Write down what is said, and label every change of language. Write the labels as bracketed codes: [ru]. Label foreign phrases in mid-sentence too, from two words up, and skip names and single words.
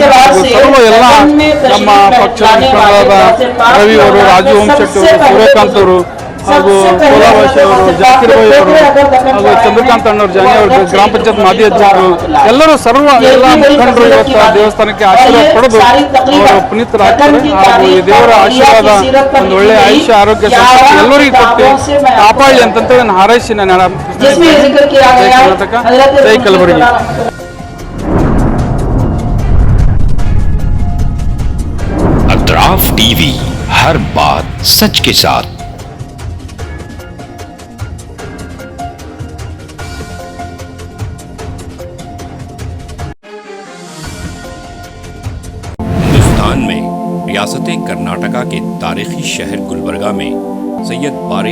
[kn] ಹಾಗೂ ಸರ್ವ ಎಲ್ಲ ನಮ್ಮ ಪಕ್ಷದ ಮುಖಂಡರಾದ ರವಿ ಅವರು, ರಾಜು ವಂಶೆಟ್ಟಿ ಅವರು, ಸೂರ್ಯಕಾಂತ್ ಅವರು ಹಾಗೂ ಕೋಲಾಭಾಷಿ ಅವರು, ಜಾಕಿರ್ ಭಾಯಿ ಅವರು ಹಾಗೂ ಚಂದ್ರಕಾಂತ್ ಅಣ್ಣವ್ರು, ಜಾನಿ ಅವರು, ಗ್ರಾಮ ಪಂಚಾಯತ್ ಮಾಜಿ ಅಧ್ಯಕ್ಷರು ಎಲ್ಲರೂ ಸರ್ವ ಎಲ್ಲ ಮುಖಂಡರು ಇವತ್ತು ದೇವಸ್ಥಾನಕ್ಕೆ ಆಶೀರ್ವಾದ ಪಡೆದು ಅವರು ಪುನೀತರಾಗ್ತಾರೆ. ಹಾಗೂ ಈ ದೇವರ ಆಶೀರ್ವಾದ ಒಂದು ಒಳ್ಳೆ ಆಯುಷ್ಯ, ಆರೋಗ್ಯ, ಸಂಪತ್ತು ಎಲ್ಲರಿಗೂ ಕೊಟ್ಟು ಕಾಪಾಡಲಿ ಅಂತಂತೇಳಿ ನಾನು ಹಾರೈಸಿ ನಾನು ಜೈ ಕರ್ನಾಟಕ, ಜೈ ಕಲಬುರಗಿ. [ur] اطراف ٹی وی، ہر بات سچ کے ساتھ. ہندوستان میں ریاست کرناٹکا کے تاریخی شہر گلبرگہ میں سید بارے